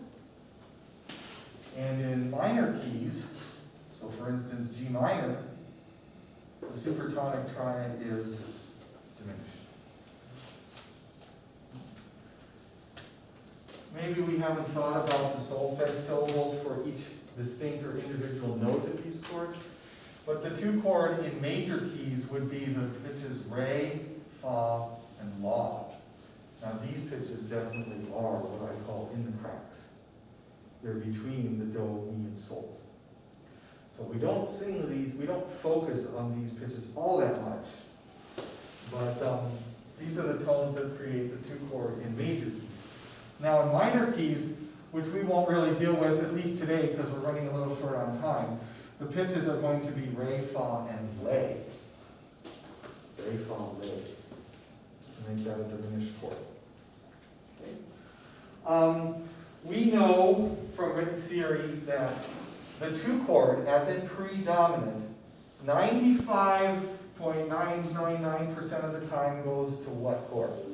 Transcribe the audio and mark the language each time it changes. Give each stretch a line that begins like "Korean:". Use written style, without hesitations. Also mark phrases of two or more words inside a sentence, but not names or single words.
English: And in minor keys, so for instance, G minor, the supertonic triad is diminished. Maybe we haven't thought about the solfege syllables for each distinct or individual note of these chords, but the 2 chord in major keys would be the pitches re, fa, and la. Now these pitches definitely are what I call in the cracks. They're between the do, mi, and sol. So we don't sing these, we don't focus on these pitches all that much. But these are the tones that create the 2 chord in major keys. Now in minor keys, which we won't really deal with, at least today, because we're running a little short on time, the pitches are going to be re, fa, and le. Re, fa, le. To make that a diminished chord. Okay. We know from written theory that the 2 chord, as in predominant, 95.999% of the time goes to what chord?